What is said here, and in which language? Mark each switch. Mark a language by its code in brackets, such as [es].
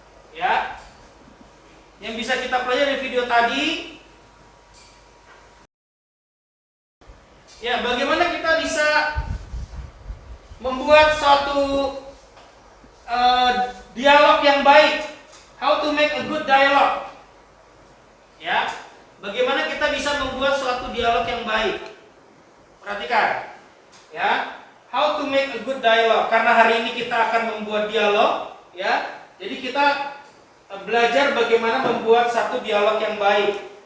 [id] Ya, yang bisa kita pelajari dari video tadi, ya bagaimana kita bisa membuat suatu dialog yang baik. [en] How to make a good dialogue. [id] Ya, bagaimana kita bisa membuat suatu dialog yang baik. Perhatikan, ya, [en] how to make a good dialogue. [id] Karena hari ini kita akan membuat dialog, ya. Jadi kita belajar bagaimana membuat satu dialog yang baik.